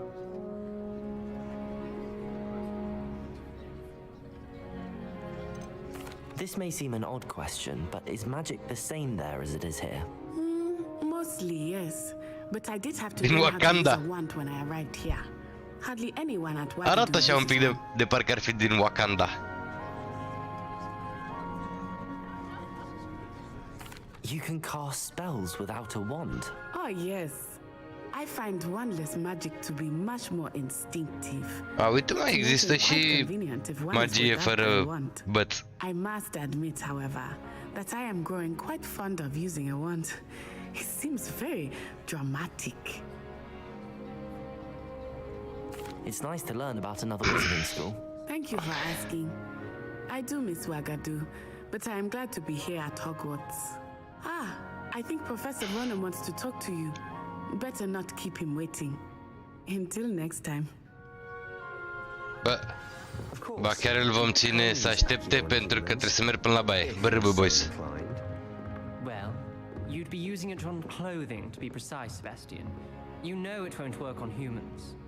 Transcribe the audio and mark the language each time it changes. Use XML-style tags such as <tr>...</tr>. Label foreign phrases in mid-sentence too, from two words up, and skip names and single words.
<en>This may seem an odd question, but is magic the same there as it is here? Mostly, yes. But I did have to</en> <ro>Din</ro> <en>learn how to use</en> <ro>Wakanda.</ro> <en>a wand when I arrived here. Hardly anyone at</en> <ro>Arată</ro> <en>Ouagadougou</en> <ro>așa un</ro> <en>uses</en> <ro>pic</ro> <en>one.</en> <ro>de parcă ar fi din Wakanda.</ro> <en>You can cast spells without a wand. Oh, yes. I find wandless magic to be much more instinctive.</en> <ro>A, uite, mai</ro> <en>It</en> <ro>există</ro> <en>makes it</en> <ro>și</ro> <en>quite convenient if one is</en> <ro>magie</ro> <en>without a</en> <ro>fără</ro> <en>wand.</en> <ro>băț.</ro> <en>I must admit, however, that I am growing quite fond of using a wand. It seems very dramatic. It's nice to learn about another wizarding school. Thank you for asking. I do miss Ouagadougou, but I am glad to be here at Hogwarts. Ah, I think Professor Ronan wants to talk to you. Better not keep him waiting. Until next time.</en> <ro>Ba chiar îl vom ține să aștepte pentru că trebuie să merg până la baie. Bă, boys.</ro> <en>Well, you'd be using it on clothing, to be precise, Sebastian. You know it won't work on humans.</en>